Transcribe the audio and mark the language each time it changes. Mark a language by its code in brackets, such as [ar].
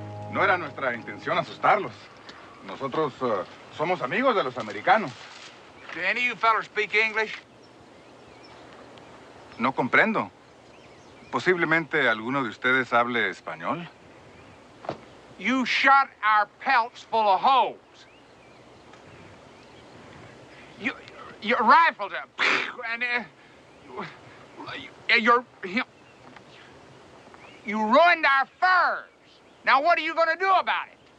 [es] No era nuestra intención asustarlos. Nosotros somos amigos de los americanos. [en] Do any of you fellas speak English? [es] No comprendo. Posiblemente alguno de ustedes hable español. [en] You shot our pelts full of holes. Your rifles are... And you ruined our furs. Now, what are you going to do about it?